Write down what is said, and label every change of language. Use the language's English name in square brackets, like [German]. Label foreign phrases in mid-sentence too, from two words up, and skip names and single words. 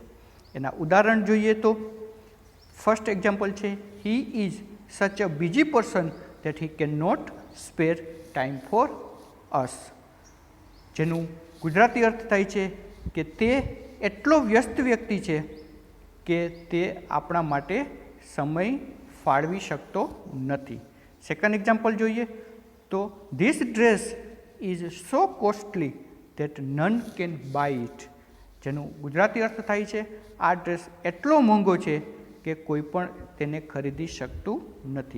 [Gujarati] એના ઉદાહરણ જોઈએ તો [English] first example he is such a busy person that he cannot spare time for us. [Gujarati] જેનું ગુજરાતી અર્થ થાય છે કે તે એટલો વ્યસ્ત વ્યક્તિ છે કે તે આપણા માટે સમય ફાળવી શકતો નથી. [English] second example [Gujarati] જોઈએ તો [English] this dress is so costly that none can buy it, [Gujarati] જેનું ગુજરાતી અર્થ થાય છે આ ડ્રેસ એટલો મોંઘો છે કે કોઈ પણ તેને ખરીદી શકતું નથી.